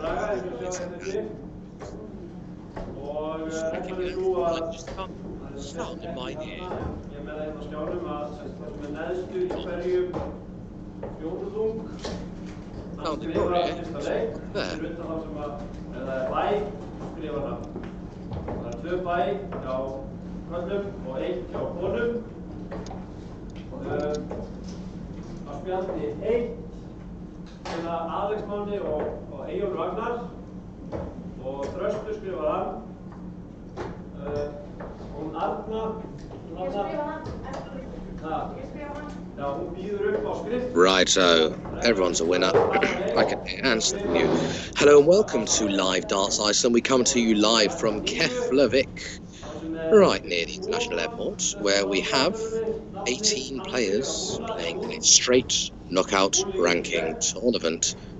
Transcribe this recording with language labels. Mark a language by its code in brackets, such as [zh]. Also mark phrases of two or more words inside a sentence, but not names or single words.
[en] Sound in my ear. Sound in your ear. There. [is] Spjaldi 1 til Alex Máni og Eyjólfur Ragnar og Þröstur skrifar hann og Arna Ég skrifa hann Já, hún býður upp á skrift [en] Right, so everyone's a winner. I can answer you. Hello and welcome to Live Darts Iceland. We come to you live from Keflavik, right near the international airport, where we have 18 players playing in a straight knockout ranking tournament.